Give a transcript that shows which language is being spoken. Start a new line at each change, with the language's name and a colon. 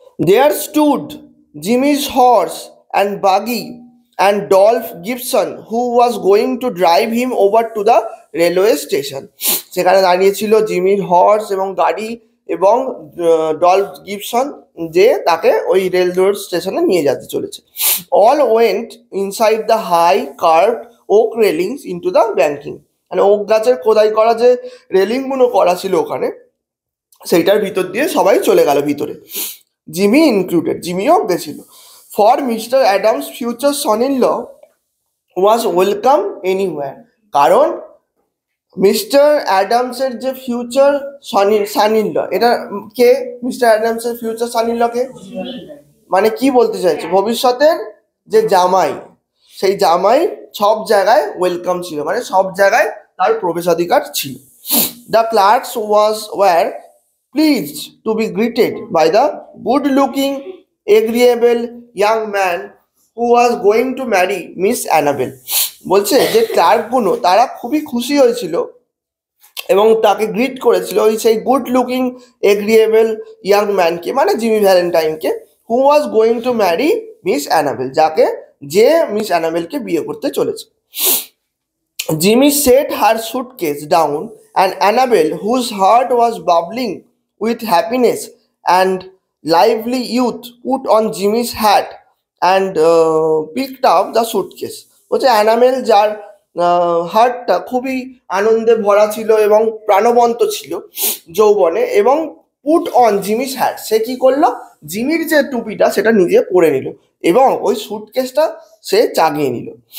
English: There stood Jimmy's horse and buggy and Dolph Gibson, who was going to drive him over to the railway station.
Bangla: সেখানে দাঁড়িয়েছিল জিমির horse এবং গাড়ি এবং Dolf Gibson, যে তাকে ওই রেলওয়ে স্টেশনে নিয়ে যেতে চলেছে।
English: All went inside the high curved oak railings into the banking.
Bangla: মানে ওক গাছের খোদাই করা যে রেলিংগুলো করা ছিল ওখানে, সেইটার ভিতর দিয়ে সবাই চলে গেল ভিতরে, জিমি ইনক্লুডেড। জিমিও গেছিল।
English: For Mister Adams future son in law was welcome anywhere.
Bangla: কারণ মিস্টার অ্যাডামসের যে ফিউচার সান ইন ল, এটা কে? Mister অ্যাডামসের future San in law কে? মানে কি বলতে চাইছে? ভবিষ্যতের যে জামাই, সেই জামাই সব জায়গায় ওয়েলকাম ছিল, মানে সব জায়গায় তার প্রবেশাধিকার ছিল।
English: The clerks were pleased to be greeted by the good-looking, agreeable young man who was going to marry Miss Annabel.
Bangla: বলছে যে ক্লার্কগুলো তারা খুবই খুশি হয়েছিল এবং তাকে গ্রিট করেছিল ওই সেই গুড লুকিং এগ্রিয়েবল ইয়াং ম্যানকে, মানে Jimmy ভ্যালেন্টাইনকে,
English: who was going to marry Miss Annabel,
Bangla: যে মিস অ্যানাবেলকে বিয়ে করতে চলেছে।
English: Jimmy set her suitcase down, and Annabel, whose heart was bubbling with happiness and lively youth, put on Jimmy's hat and picked up the suitcase.
Bangla: বলছে enable, যার হার্টটা খুবই আনন্দে ভরা ছিল এবং প্রাণবন্ত ছিল যৌবনে, এবং
English: put on Jimmy's hat,
Bangla: সে কি করলো? জিমির যে টুপিটা সেটা নিজে পরে নিল এবং ওই সুটকেসটা সে চাগিয়ে নিল।